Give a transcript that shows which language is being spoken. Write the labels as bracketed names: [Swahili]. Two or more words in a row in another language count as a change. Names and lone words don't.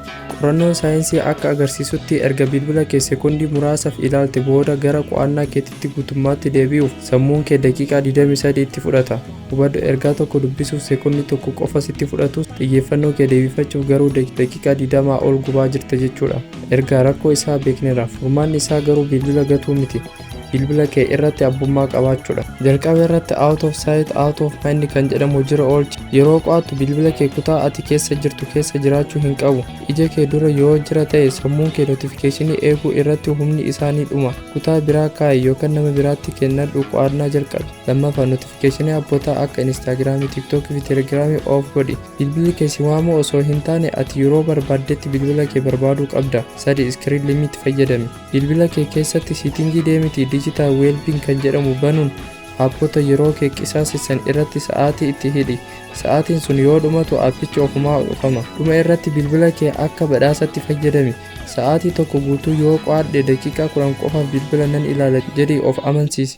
[Oromo] Qorannoon saayinsii akka agarsiisutti erga bilbila kee sekoondii muraasaaf ilaalte booda gara qo'annaa keetitti guutummaatti deebi'uuf sammuun kee daqiiqaa 23 itti fudhata. Hubadhu ergaa tokko dubbisuuf sekoondii tokko qofa sitti fudhatus xiyyeeffannoo kee deebifachuuf garuu daqiiqaa 20 ol gubaa jirta jechuudha. Erga rakkoo isaa beekneera. Furmaanni isaa garuu bilbila gatuu miti. Bilbila kee irratti abbummaa qabaachuudha. Jalqaba irratti [English] out of sight out of mind [Oromo] kan jedhamu jira oolchi. Yeroo qo'attu bilbila kee kutaa ati keessa jirtu keessa jiraachuu hin qabu. Ija kee dura yoo jira ta'e sammuun kee notifikashinii eeguu irratti humni isaanii dhuma. Kutaa biraa kaa'i yookaan nama biraatti kennadhu qo'annaa jalqabi. Lammaffaa notifikashinii abbootaa akka Instagiraamii, TikTokii fi Telegiraamii off godhi. Bilbilli kee si waamu osoo hin taane ati yeroo barbaaddetti bilbila kee barbaaduu qabda. 3 [English] screen limit [Oromo] fayyadami. Bilbila kee keessatti siitingii deemiti [English] digital well-being [Oromo] kan jedhamu banuun aappota yeroo kee qisaasisan irratti sa'aatii itti hidhi. Sa'aatiin sun yoo dhumatu aappichi ofumaa dhufama. Dhuma irratti bilbila kee akka badhaasatti fayyadami. Sa'aatii tokko guutuu yoo qo'adhe daqiiqaa 10 qofa bilbila nan ilaala jedhii of amansiisi.